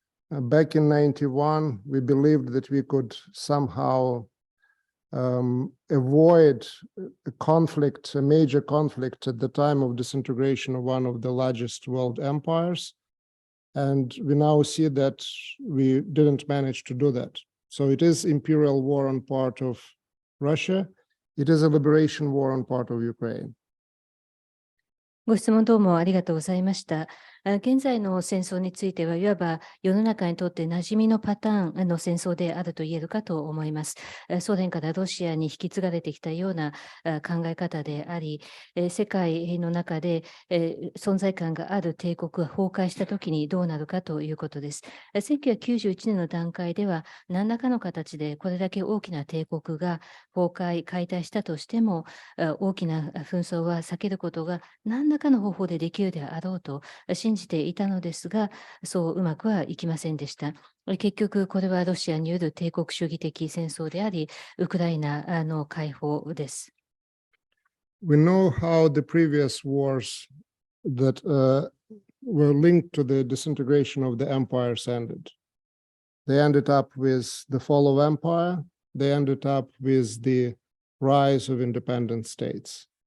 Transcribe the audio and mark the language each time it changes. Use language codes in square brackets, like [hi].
[en] Back in 91, we believed that we could somehow avoid a conflict, a major conflict at the time of disintegration of one of the largest world empires. And we now see that we didn't manage to do that. So it is imperial war on part of Russia. It is a liberation war on part of Ukraine. [ja] ご質問どうもありがとうございました。現在の戦争については、いわば世の中にとって馴染みのパターンの戦争であると言えるかと思います。ソ連からロシアに引き継がれてきたような考え方であり、世界の中で存在感がある帝国が崩壊したときにどうなるかということです。 1991年の段階では、何らかの形でこれだけ大きな帝国が崩壊、解体したとしても、大きな紛争は避けることが何らかの方法でできるであろうと信じていたのですが、そううまくはいきませんでした。結局、これはロシアによる帝国主義的戦争であり、ウクライナの解放です。 [en] We know how the previous wars that were linked to the disintegration of the empires ended. They ended up with the fall of empire. They ended up with the rise of independent states.